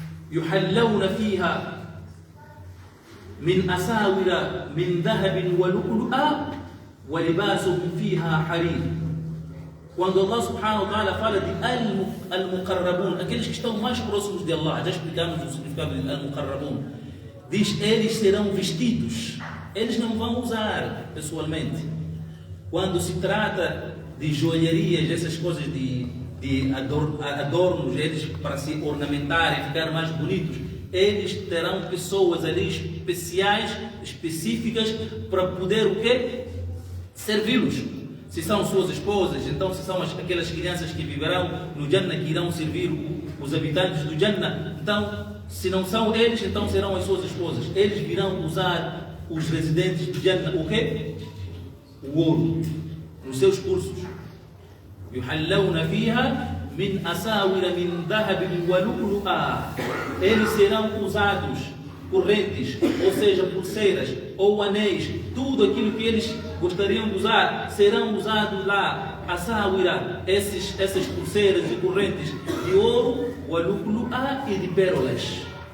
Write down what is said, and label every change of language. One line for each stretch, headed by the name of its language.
Arabic: يحلون فيها من أساور من ذهب ولؤلؤا ولباسهم فيها حرير.
Portuguese: Quando Allah subhanahu wa ta'ala fala de al-muqarrabun, aqueles que estão mais próximos de Allah, já explicamos o significado de al-muqarrabun, diz eles serão vestidos, eles não vão usar pessoalmente. Quando se trata de joalherias, essas coisas de adornos, eles para se ornamentarem, ficar mais bonitos, eles terão pessoas ali especiais, específicas, para poder o quê? Servi-los. Se são suas esposas, então se são aquelas crianças que viverão no Jannah, que irão servir os habitantes do Jannah, então se não são eles, então serão as suas esposas. Eles virão usar, os residentes do Jannah, o quê? O ouro, nos seus cursos.
Arabic: يحلون فيها من أساور من ذهب ولؤلؤا.
Portuguese: Eles serão usados correntes, ou seja, pulseiras ou anéis, tudo aquilo que eles gostariam de usar, serão usados lá. Asawira, essas pulseiras e correntes de ouro, walulu'a, e de pérolas.